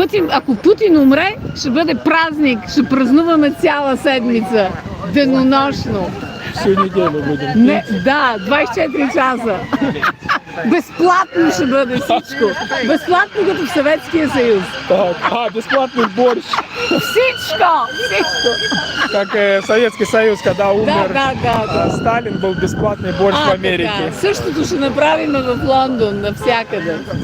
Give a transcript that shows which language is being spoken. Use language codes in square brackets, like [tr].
[bg] Ако Путін умре, ще буде праздник, ще празнуваме цяла седмица, денонощно. [ru] Всю неделю будем. [bg] Не, да, 24 часа. Безплатно ще буде всичко. Безплатно като в Съветския съюз. [ru] Так. Бесплатный борщ. [bg] Всичко, всичко. [ru] Как Советский Союз, когда умер Да. Сталин, был бесплатный борщ в Америке. [bg] Така. Същото ще направим в Лондон, навсякъде.